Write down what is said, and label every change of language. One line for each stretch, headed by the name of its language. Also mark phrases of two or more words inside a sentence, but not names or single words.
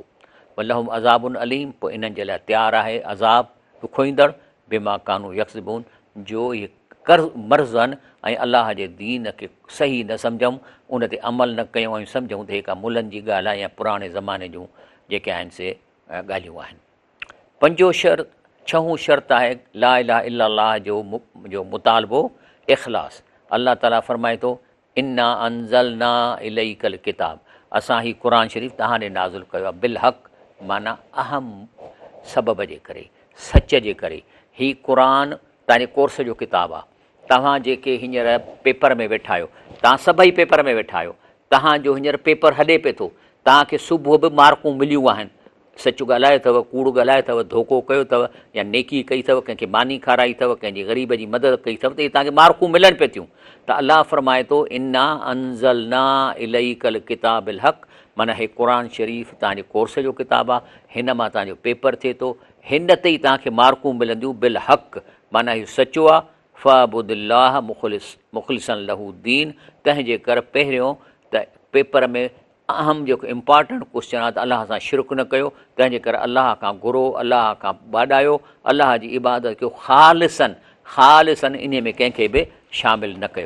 Arabic: ولهم عذاب أليم,
Sindhi: पोइ इन्हनि जे लाइ तयारु आहे अज़ाब ॾुखोईंदड़,
Arabic: بما كانوا يكسبون,
Sindhi: जो इहे मर्ज़ आहिनि ऐं अलाह जे दीन खे सही न सम्झूं, उन ते अमल न कयूं ऐं सम्झूं त हिकु मुलनि जी ॻाल्हि आहे या पुराणे ज़माने जूं जेके आहिनि से ॻाल्हियूं आहिनि। पंजो शर्त, छहों शर्त आहे
Arabic: لا إله إلا الله
Sindhi: जो मुतालबो इख़लास। अलाह ताला फरमाए थो
Arabic: إنا أنزلنا إليك الكتاب,
Sindhi: असां ही क़ुर शरीफ़ तव्हां ॾे नाज़िल कयो आहे
Arabic: بالحق,
Sindhi: माना अहम सबब जे करे, सच जे करे। ही क़ुरान तव्हांजे कोर्स जो किताबु आहे। तव्हां जेके हींअर पेपर में वेठा आहियो, तव्हां सभई पेपर में वेठा आहियो, तव्हांजो हींअर पेपर हले पिए थो, तव्हांखे सुबुह बि मार्कूं मिलियूं आहिनि। सच ॻाल्हायो अथव, कूड़ ॻाल्हायो अथव, धोखो कयो अथव, या नेकी कई अथव, कंहिंखे मानी खाराई अथव, कंहिंजी ग़रीब जी मदद कई अथव, त इहे तव्हांखे मार्कूं मिलनि पियूं थियूं। त अलाह फरमाए थो
Arabic: إنا أنزلنا إليك الكتاب بالحق,
Sindhi: माना हे क़ुरान शरीफ़ तव्हांजे कोर्स जो किताबु आहे, हिन मां तव्हांजो पेपर थिए थो, हिन ते ई तव्हांखे मार्कूं मिलंदियूं
Arabic: بالحق,
Sindhi: माना इहो सचो आहे।
Arabic: فاعبد الله مخلصا له الدين,
Sindhi: तंहिंजे करे पहिरियों त पेपर में अहम जेको
English: important question
Sindhi: आहे त अलाह सां शिरक न कयो, तंहिंजे करे अलाह खां घुरो, अलाह खां ॿाॾायो, अलाह जी इबादत कयो ख़ालिसन, इन में कंहिंखे बि शामिल न कयो।